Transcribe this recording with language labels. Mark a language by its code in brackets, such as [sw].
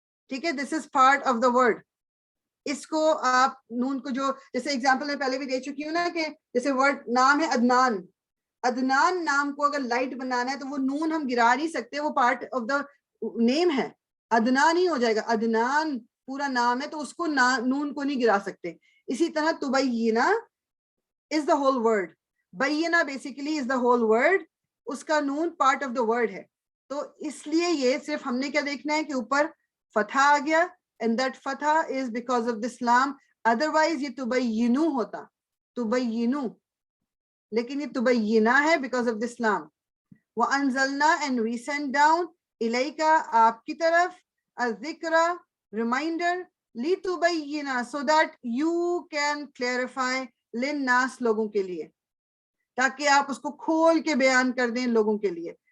[ur] ٹھیک ہے, [en] This is part of the word. [ur] اس کو آپ نون کو, جو جیسے اگزامپل میں پہلے بھی دے چکی ہوں نا, کہ جیسے ورڈ نام ہے عدنان, عدنان نام کو اگر لائٹ بنانا ہے تو وہ نون ہم گرا نہیں سکتے, وہ [en] part of the name [ur] ہے, عدنان ہی ہو جائے گا. عدنان پورا نام ہے تو اس کو نون کو نہیں گرا سکتے. اسی طرح تبینا [en] is the whole word, [ur] بینا basically is the whole word, اس کا نون [en] part of the word [ur] ہے. تو اس لیے یہ صرف ہم نے کیا دیکھنا ہے کہ اوپر فتح آ گیا, [en] and that fatha is because of this lam. [ur] otherwise یہ تبینو ہوتا, تبینو, لیکن یہ تبینا ہے [en] because of this lam. [ar] وَأَنزَلْنَا, [en] and we sent down, [ar] إِلَيْكَ, [ur] آپ کی طرف, [ar] الذِّكْرَ, [ur] reminder, [ar] لِتُبَيِّنَ, [en] so that you can clarify [ar] لِلنَّاسِ, [ur] لوگوں کے لیے, تاکہ آپ اس کو کھول کے بیان کر دیں لوگوں کے لیے.